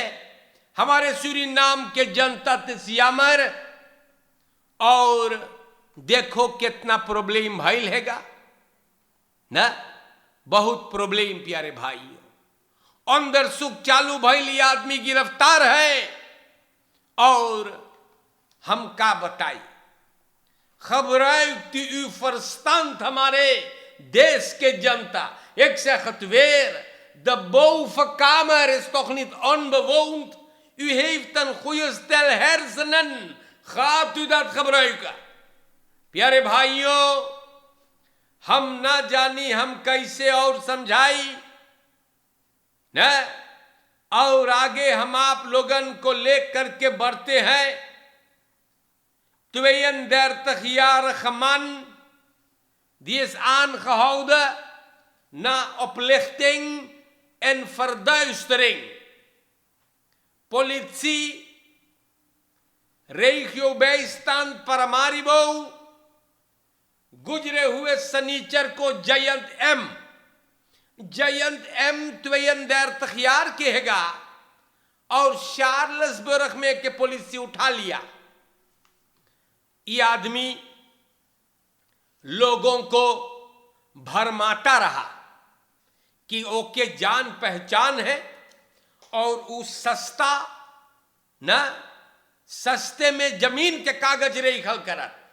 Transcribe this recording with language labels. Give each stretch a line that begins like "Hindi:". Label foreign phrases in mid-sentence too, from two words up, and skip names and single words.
Caribbean Hindustani: हमारे सूरीनाम के जनता तसियामर और देखो कितना प्रॉब्लम भइल हैगा ना, बहुत प्रॉब्लम प्यारे भाइयों। अंदर सुख चालू भइल, ये आदमी गिरफ्तार है और हम का बताई।
Dutch: gebruikt uw verstand,
Caribbean Hindustani: hamaरे देश के जनता.
Dutch: Ik zeg het weer, de bovenkamer is toch niet onbewoond? U heeft een goede stel hersenen. Gaat u dat gebruiken?
Caribbean Hindustani: प्यारे भाइयों, हम ना जानी हम कैसे और समझाई न, और आगे हम आप लोगन को लेकर के बढ़ते हैं.
Dutch: Tweeën 30-jarige man die is aangehouden na oplichting en verduistering. Politie, regiobijstand Paramaribo,
Caribbean Hindustani: गुजरे हुए शनिचर को जयंत एम
Dutch: 32 jaar
Caribbean Hindustani: के हैगा और चार्ल्सबर्ग में के पुलिस उठा लिया. ये आदमी लोगों को भरमाता रहा कि ओके जान पहचान है और उस सस्ते में जमीन के कागज रेखल करत.